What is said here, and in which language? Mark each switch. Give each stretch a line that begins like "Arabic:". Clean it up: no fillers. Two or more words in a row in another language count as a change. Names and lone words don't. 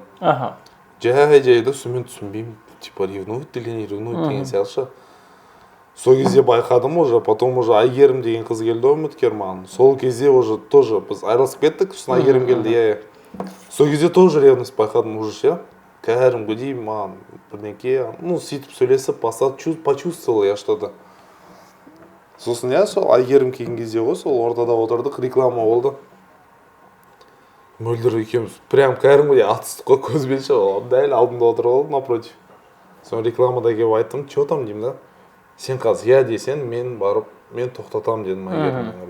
Kazakh: Жай-жайды сумен түсінбеймін,
Russian: типа ревнует или не ревнует
Kazakh: деген сияқты ше. Сол кезде байқадым уже,
Russian: потом уже
Kazakh: Айгерім деген қыз келді үміткер маған. Сол кезде
Russian: уже тоже
Kazakh: біз айырылысып кеттік, сосын Айгерім келді, иә. Сол кезде
Russian: тоже ревность
Kazakh: байқадым уже ше. Кәдімгідей маған бірдеңке, сөйтіп сөйлесіп бастады,
Russian: почувствовал я что-то.
Kazakh: Сосын сол Айгерім келген кезде ғой, сол ортада отырдық, реклама болды. Мөлдір екеуміз прям кәдімгідей атыстық қой көзбен ше, дәл алдымда отыр ғой напротив. Соны рекламада келіп айттым,
Russian: че там
Kazakh: деймін да. Сен қазір иә десең, мен барып, мен тоқтатам дедім Айгеріммен.